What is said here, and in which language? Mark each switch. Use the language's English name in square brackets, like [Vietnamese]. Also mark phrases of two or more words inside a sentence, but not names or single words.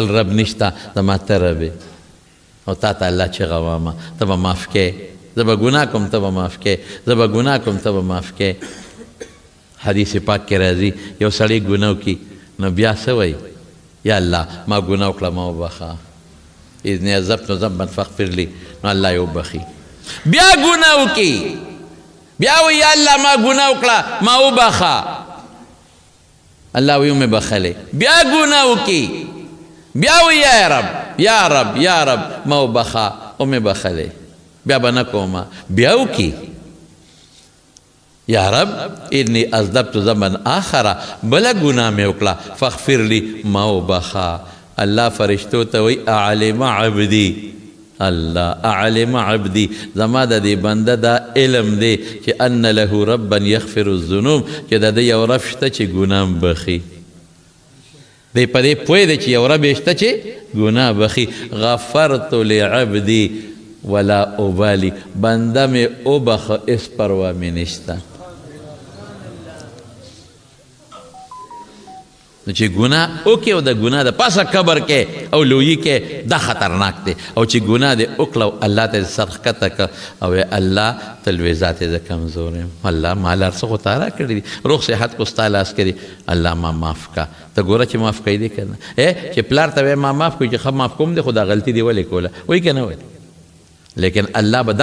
[Pashto] رب نشته زما ته رب یې او تا ته الله چغه ووامه ته به معاف کې زه به ګناه کوم ته به معاف کې زه به ګناه کوم ته به معاف کې حدیث پاک کې راځي یو سړی ګناه وکړي نو بیا څه وایي یا الله ما ګناه وکړه ما وبخه [Arabic] اذن عذبت ذنبا فاغفر لي [Pashto] نو الله یې وبخي بیا ګناه وکړي بیا وایي یا الله ما ګناه وکړه ما وبخه الله وایي ومې بخلې بیا ګناه وکړي بیا وایي یا رب یا رب یا رب ما وبخه ومې بخلې بیا به نه کومه بیا وکړي [Arabic] یا رب انی اذنبت ذنبا آخر [Pashto] بله ګناه مې وکړه [Arabic] فاغفر لي [Pashto] ما وبخه الله فرشتو ته وایي [Arabic] اعلم عبدي الله اعلم [Pashto] عبدي زما د دې بنده دا علم دی چې [Arabic] ان له ربا یغفر الذنوب [Pashto] چې د ده یو رب شته چې ګناه بخي دی په دې پوه دی چې یو رب یې شته چې ګناه بخي [Arabic] غفرت لعبدي ولا ابالي [Pashto] بنده مې وبخه هېڅ پروا مې نشته نو چې ګناه وکړي او د ګناه د پاسه قبر کې او لویي کې دا خطرناک دی او چې ګناه دې وکړه او الله ته سر ښکته کړه او الله ته لوی ذات زه کمزور یم الله ما له هر څه خو تا راکړي دي روغ صحت خو ستا لاس کې دي الله ما معاف کا ته ګوره چې معاف کوي دی که نه چې پلار ته ما معاف کوي چې ښه معاف کوم دی خو دا غلطي دې ولې کوله وایي که نه وایي لیکن الله به